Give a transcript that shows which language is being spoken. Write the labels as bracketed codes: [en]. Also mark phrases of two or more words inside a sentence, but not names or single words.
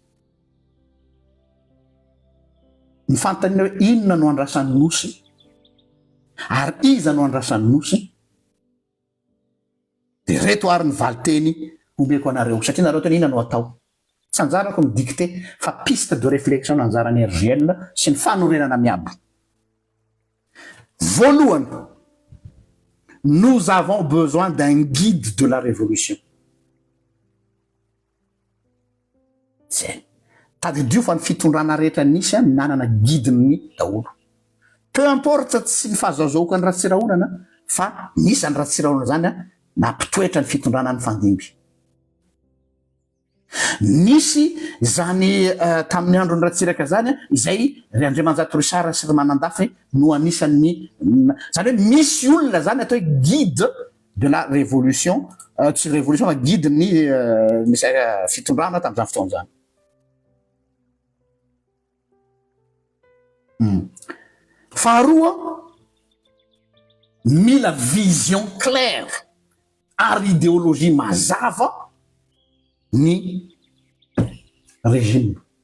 [mg] Ny fantanina hoe inona no andrasan'ny nosy ary iza no andrasan'ny nosy. De reto ary ny valiteny omeko anareo satria nareo tena inona no atao. Tsy anjarako midikte fa [fr] piste de réflexion [mg] no anjarany RGL sy ny fanorenana miabo. Voalohany, [fr] nous avons besoin d'un guide de la révolution. [mg] C'est tadidio fa ny fitondrana rehetra nisy nanana guide-ny daholo. [fr] Peu importe [mg] tsy ny fahazahoazahoko ny ratsirahonana fa nisy ny ratsirahonana zany nampitoetra ny fitondrana ny fandimby. Nisy zany tamin'ny andro ny ratsiraka zany izay ry Andriamanjato Risara sy ry Manandafy no anisan'ny zany hoe misy olona zany atao hoe [fr] guide de la révolution, [mg] tsy révolution fa guide ny misy fitondrana tamin'izany fotoana zany. Faharoa, mila [fr] vision claire [mg] ary idéologie mazava ny régime.